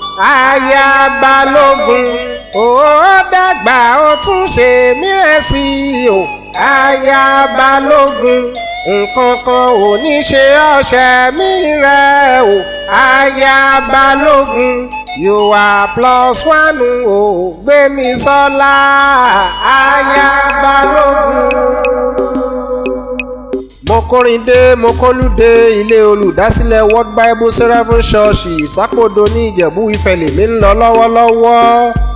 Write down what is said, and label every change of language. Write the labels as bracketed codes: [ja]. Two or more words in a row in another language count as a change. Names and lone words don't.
[yo] Aya Balógun, ó dàgbà, ó tún ṣe mìíràn sí i o. Aya Balógun, nǹkan kan ò ní ṣe ọṣẹ mi rẹ o. Aya Balógun, [en] you are plus one o, Gbémisọ́lá. [yo] Aya Balógun. Mo kórin dé, mo kólú dé, ilé olùdásílẹ̀ World Bible Seraphim Church, Ìsápòdò ní Ìjẹ̀bú Ifẹ̀ lèmi ń lọ lọ́wọ́lọ́wọ́.